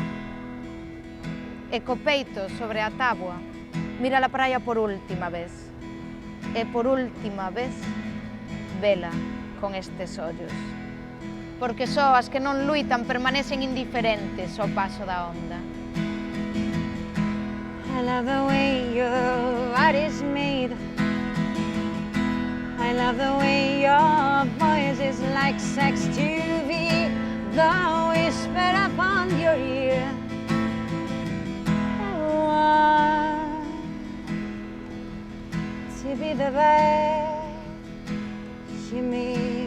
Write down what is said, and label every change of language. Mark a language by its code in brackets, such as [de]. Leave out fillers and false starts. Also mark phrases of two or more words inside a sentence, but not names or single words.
[gl] E co peito sobre a táboa, mira a praia por última vez, e por última vez, vela con estes ollos, porque só as que non luitan permanecen indiferentes ao paso da onda. [en] I love the way your body's made. I love the way your voice is like sex TV, the whisper upon your ear. I want to be the best you meet.